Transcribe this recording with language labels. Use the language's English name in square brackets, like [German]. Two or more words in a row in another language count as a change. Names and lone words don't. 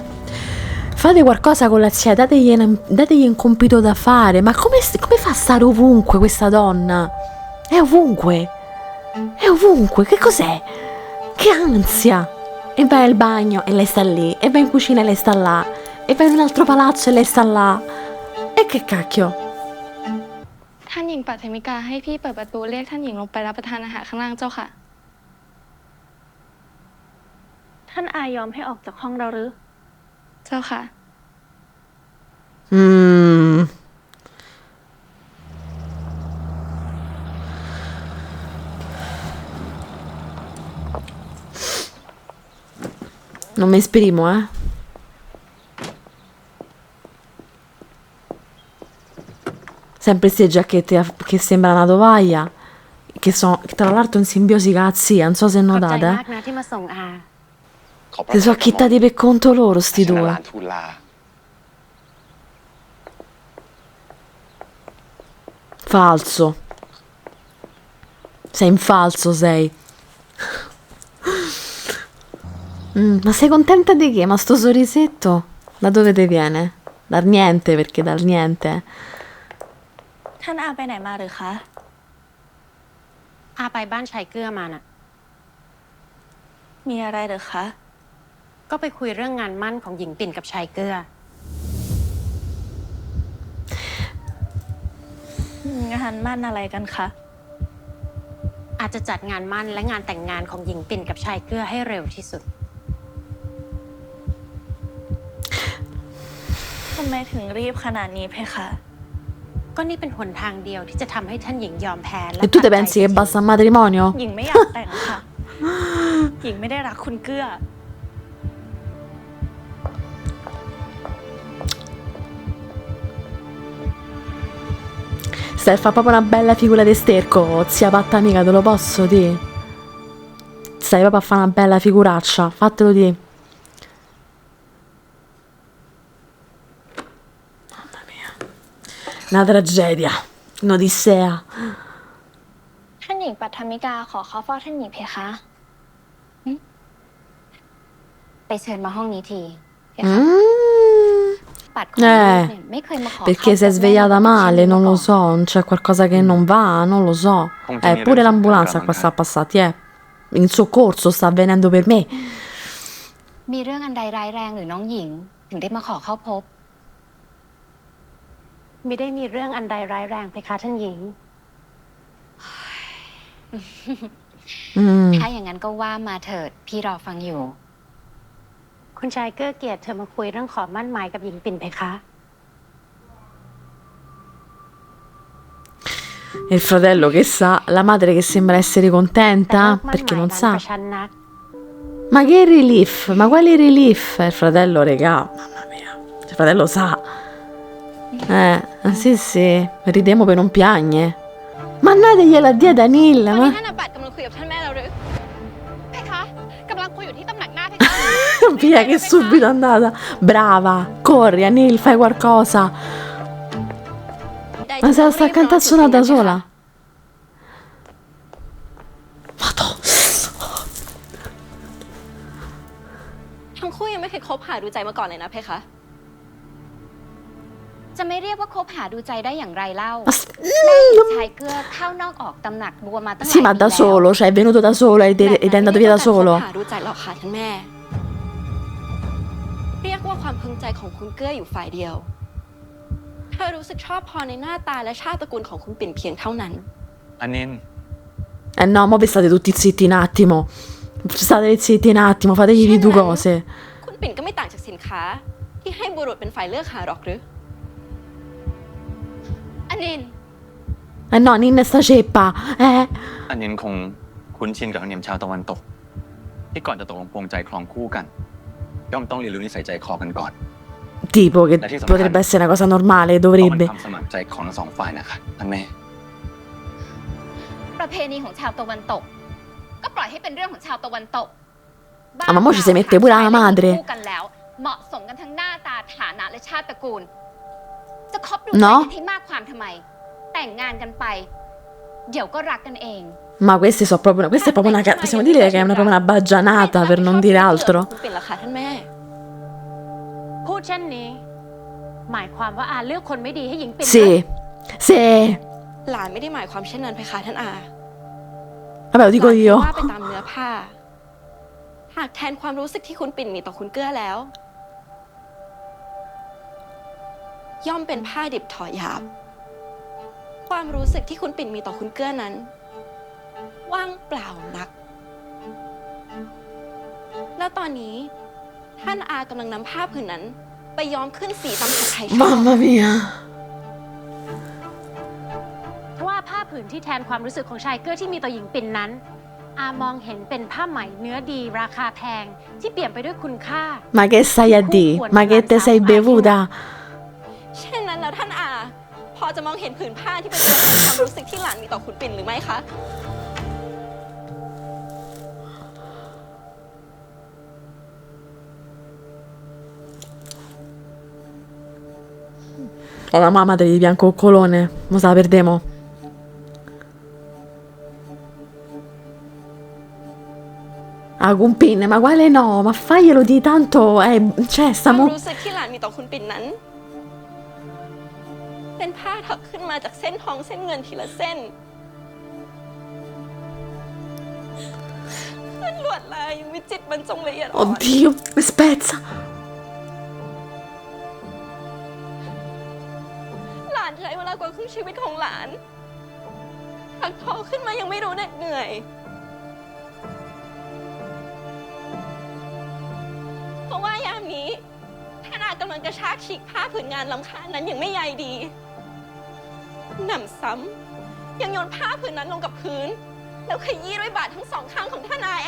[Italian] Fate qualcosa con la zia, dategli un compito da fare. Ma come fa a stare ovunque questa donna? È ovunque. Che cos'è? Che ansia. E vai al bagno e lei sta lì. E vai in cucina e lei sta là. E vai in un altro palazzo e lei sta là. E che cacchio? [Thai] ท่านหญิงปัทมิกาให้พี่เปิดประตูเรียกท่านหญิงลงไปรับประทานอาหารข้างล่างเจ้าค่ะ ท่ ท่านอายอมให้ออกจากห้องเราหรือ เจ้าค่ะ [Italian] Non mi esprimo, Sempre queste giacchette che sembra una tovaglia, che tra l'altro in simbiosi con la zia, non so se [Thai] ขอบใจ [Italian] notate, [Thai] มากนะที่มาส่งอา ขอบพระ [Italian] Si sono [Thai] ทัยกระหม่อม [Italian] acchittati per conto loro, sti [Thai] ชนะ [Italian] due. [Thai] ลานทูลลา [Italian] Falso. Sei in falso, sei. Ma sei contenta di che? Ma sto sorrisetto? Da dove te viene? Dal niente, perché dal niente. [Thai] ท่านอาไปไหนมาหรือคะ อาไปบ้านชายเกลือมาน่ะ มีอะไรหรือคะ ก็ไปคุยเรื่องงานมั่นของหญิงปิ่นกับชายเกลือ งานมั่นอะไรกันคะ อาจจะจัดงานมั่นและงานแต่งงานของหญิงปิ่นกับชายเกลือให้เร็วที่สุด ทำไมถึงรีบขนาดนี้เพคะ ก็นี่เป็นหนทางเดียวที่จะทำให้ท่านหญิงยอมแพ้และ [Italian] E tu te [Thai] ตัดใจ [Italian] pensi che basta un matrimonio? [Thai] หญิงไม่อยากแต่งค่ะ หญิงไม่ได้รักคุณเกื้อ [Italian] Stai a fare proprio una bella figura di sterco, zia patta amica, te lo posso dire? Stai proprio a fare una bella figuraccia, fatelo dire. Mamma mia. Una tragedia, un'odissea. [Thai] ท่านหญิงปัทมิกาขอเข้าเฝ้าท่านหญิงเพคะ ไปเชิญมาห้องนี้ทีเพคะ Mm. ปัดของลูกเนี่ยไม่เคยมาขอ [Italian] Perché si è svegliata male, non lo so, c'è qualcosa che non va, non lo so. Pure l'ambulanza qua sta passati, In soccorso sta avvenendo per me. [Thai] มีเรื่องอันใดร้ายแรงหรือน้องหญิง ถึงได้มาขอเข้าพบ ไม่ได้มีเรื่องอันใดร้ายแรงเพคะท่านหญิง Mm. ถ้าอย่างนั้นก็ว่ามาเถิด พี่รอฟังอยู่ คุณชายเกื้อเกียรติเธอมาคุยเรื่องขอมั่นหมายกับหญิงปิ่นเพคะ [Italian] E il fratello che sa, la madre che sembra essere [Thai] แต่ [Italian] contenta [Thai] เลิกมั่น [Italian] perché [Thai] หมาย [Italian] non [Thai] นั้น [Italian] sa. [Thai] กระชั้นนัก [Italian] Ma che relief? Ma quale relief? Il fratello, regà, mamma mia. Il fratello sa. Sì, sì, ridemo per non piagne. Ma andategliela a dire ad Anil, [Thai] ตอน [Italian] ma... [Thai] นี้ท่านอาบัติกำลังคุยกับท่านแม่เราหรือเพคะกำลังคุยอยู่ที่ตำหนักหน้าเพคะ [Italian] Via che è subito andata. Brava, corri Anil, fai qualcosa. Ma se la sta a cantare suonata da sola? Madonna. [Thai] ทั้งคู่ยังไม่เคยคบหาดูใจมาก่อนเลยนะเพคะ จะไม่เรียกว่าคบหาดูใจได้อย่างไรเล่า แม่หญิงชายเกลือเข้านอกออกตำหนักบัวมาตั้งหลาย [Italian] Sì, ma [Thai] ปี [Italian] da [Thai] แล้ว [Italian] solo, cioè è venuto da solo ed è andato via da [Thai] ค [Italian] solo. [Thai] บหาดูใจหรอกค่ะท่านแม่ เรียกว่าความพึงใจของคุณเกื้ออยู่ฝ่ายเดียว เธอรู้สึกชอบพอในหน้าตาและชาติตระกูลของคุณปิ่นเพียงเท่านั้น อันนิน [Italian] No, mo vi state tutti zitti un attimo. State zitti un attimo, fategli di due cose. [Thai] คุณปิ่นก็ไม่ต่างจากสินค้า ที่ให้บุรุษเป็นฝ่ายเลือกหาหรอกหรืออันนิน [Italian] No, Ninna sta ceppa. [Thai] อันนินคงคุ้นชินกับธรรมเนียมชาวตะวันตก ที่ก่อนจะตกลงปลงใจครองคู่กัน ย่อมต้องเรียนรู้นิสัยใจคอกันก่อน [Italian] Tipo che La tisa potrebbe magari. essere una cosa normale, [Thai] ต้องเป็น [Italian] dovrebbe. [Thai] ความสมัครใจของทั้งสองฝ่ายนะคะท่านแม่ ประเพณีของชาวตะวันตก ก็ปล่อยให้เป็นเรื่องของชาวตะวันตก [Italian] Ah, ma mo ci si mette pure la madre. [Thai] คู่กันแล้ว เหมาะสมกันทั้งหน้าตาฐานะและชาติตระกูล จะคบดูใจ [Italian] No? [Thai] กันให้มากความทำไม แต่งงานกันไป เดี๋ยวก็รักกันเอง [Italian] Ma questa è proprio una... Possiamo dire che è proprio una baggianata, per non dire altro. [Thai] คุณปิ่นล่ะคะท่านแม่ พูดเช่นนี้ หมายความว่าอาเลือกคนไม่ดีให้หญิงปิ่น [Italian] Sì, sì. [Thai] หลานไม่ได้หมายความเช่นนั้นเพคะท่านอา [Italian] Vabbè, lo dico [Thai] หลาน [Italian] io. [Thai] ว่าไปตามเนื้อผ้า หากแทนความรู้สึกที่คุณปิ่นมีต่อคุณเกื้อแล้ว ย่อมเป็นผ้าดิบถอหยาบ ความรู้สึกที่คุณปิ่นมีต่อคุณเกื้อนั้น ว่างเปล่านัก แล้วแล้วตอนนี้ท่านอากำลังนำผ้าผืนนั้นไปย้อมขึ้นสีตามที่ใครชอบ [Italian] Mamma mia. [Thai] เพราะว่าผ้าผืนที่แทนความรู้สึกของชายเกื้อที่มีต่อหญิงปิ่นนั้น อามองเห็นเป็นผ้าไหมเนื้อดีราคาแพงที่เปี่ยมไปด้วยคุณค่า [Italian] Ma che stai a di? Ma che te sei bevuta? [Thai] เช่นนั้นแล้วท่านอาพอจะมองเห็นผืนผ้าที่เป็นตัวแทนความรู้สึกที่หลานมีต่อคุณปิ่นหรือไม่คะ [Italian] È la mamma di Biancoccolone. Ma se la perdemo. Ah, Gumpin, ma quale no? Ma faglielo di tanto. Cioè, [Thai] ความ [Italian] stiamo. [Thai] รู้สึกที่หลานมีต่อคุณปิ่นนั้น เป็นผ้าถักขึ้นมาจากเส้นทองเส้นเงินทีละเส้นขึ้นลวดลายวิจิตรบรรจงละเอียดอ่อน [Italian] Oddio, mi spezza. [Thai] หลานใช้เวลากว่าครึ่งชีวิตของหลานถักทอขึ้นมายังไม่รู้เหน็ดเหนื่อย เพราะว่ายามนี้ท่านอากำลังกระชากฉีกผ้าผืนงานล้ำค่านั้นอย่างไม่ใยดีหนำซ้ำยังโยนผ้าผืนนั้นลงกับพื้น แล้วขยี้ด้วยบาททั้งสองข้างของท่านอาเอง